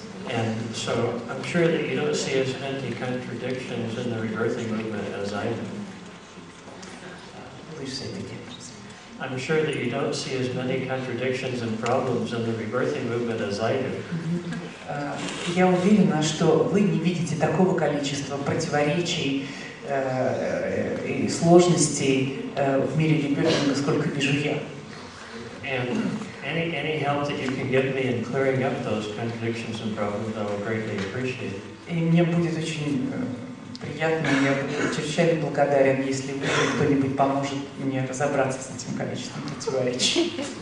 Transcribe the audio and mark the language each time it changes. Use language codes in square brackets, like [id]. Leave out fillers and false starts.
[en] And so I'm sure that you don't see as many contradictions in the rebirthing movement as I do. Please say it again. I'm sure that you don't see as many contradictions and problems in the rebirthing movement as I do. [ru] Я уверена, что вы не видите такого количества противоречий и сложностей в мире Ребёфинга, сколько вижу я. [en] And any help that you can give me in clearing up those contradictions and problems, I will greatly appreciate. [ru] И мне будет очень приятно, я буду чрезвычайно благодарен, если вы кто-нибудь поможет мне разобраться с этим количеством противоречий.